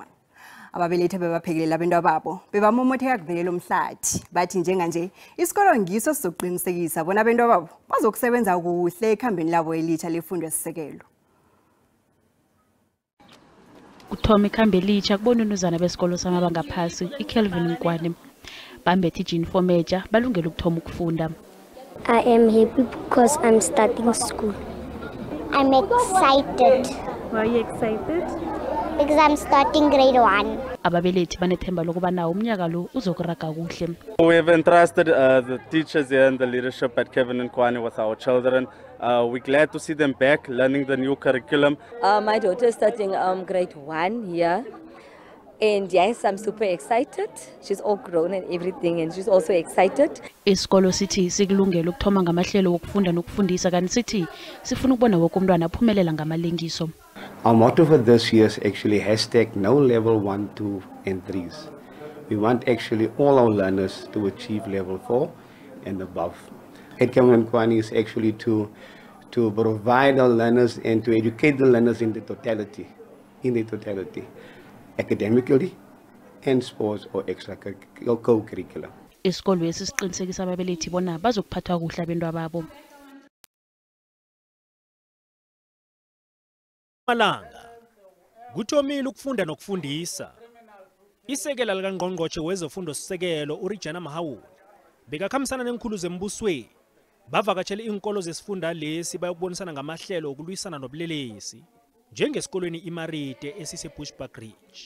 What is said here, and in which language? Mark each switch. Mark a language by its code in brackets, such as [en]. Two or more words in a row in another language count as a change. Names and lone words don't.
[nr] Ababelethi bebaphekelela abantwana babo bebamomotheka kuvelela umhlathi bathi njenganje isikolo ngiso sizoqinisekisa bona abantwana babo bazokusebenza kuhle ekhambeni labo elitsha lefundo esisekelo. Kuthoma ikhambe elitsha kubona unuzana besikolo samabanga aphasi iKelvin Nkwane bambethe ijunifomu eja balungela ukuthoma ukufunda. [en] I am happy because I'm starting school. I'm excited. Why are you excited? Because I'm starting grade 1. [nr] Ababelethi banethemba lokuba nawo umnyaka lo uzokuraga kuhle. [en] We have entrusted the teachers here and the leadership at Kevin and Kwani with our children. We're glad to see them back learning the new curriculum. My daughter is starting grade 1 here. And yes, I'm super excited. She's all grown and everything, and she's also excited. [nr] Isikolo sithi sikulungele ukuthoma ngamahlelo wokufunda nokufundisa kanti sithi sifuna ukubona wonke umntwana aphumelela ngamalengiso. [en] Our motto for this year is actually #no level 1, 2 and 3s. We want actually all our learners to achieve level 4 and above. At Kevin Kwani is actually to provide our learners and to educate the learners in the totality. Academically and sports or extra co-curricular. [nr] Isikolo esisiqinisekisa ababelethi bona bazokuphathwa kuhle abantwana babo. Malanga kuthomile ukufunda nokufundisa. Isekela likaNgqongqotjhe wezefundo sisekelo uRegina Mahawule bekakhambisana nenkhulu zembusweni bavakatshela inkolo zesifunda lesi bayokubonisana ngamahlelo okulwisana nobulelesi njengesikolweni iMarite esiseBushbuck Ridge.